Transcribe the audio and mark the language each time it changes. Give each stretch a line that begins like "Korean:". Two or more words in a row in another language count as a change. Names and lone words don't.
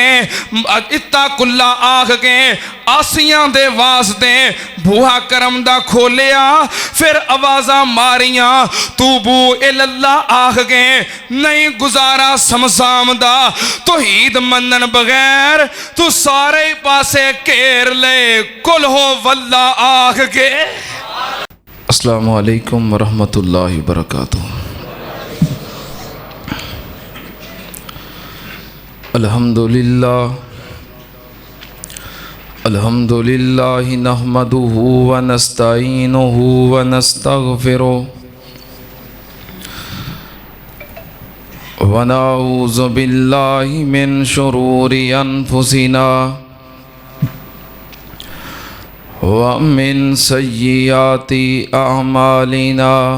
Punjabi: کہ عاصیاں دے واسطے بوہا کرم دا کھولیا فیر آوازہ ماریاں
Arabic: توبوا إلى الله
Punjabi: آکھ کے نہیں گزارا صمصام دا توحید منن بغیر تو سارے پاسے گھیر لے
Arabic: قل هو الله
Punjabi: آکھ کے.
Arabic: السلام عليكم ورحمة الله وبركاته. الحمد لله نحمده ونستعينه ونستغفره ونعوذ بالله من شرور أنفسنا ومن سيئات أعمالنا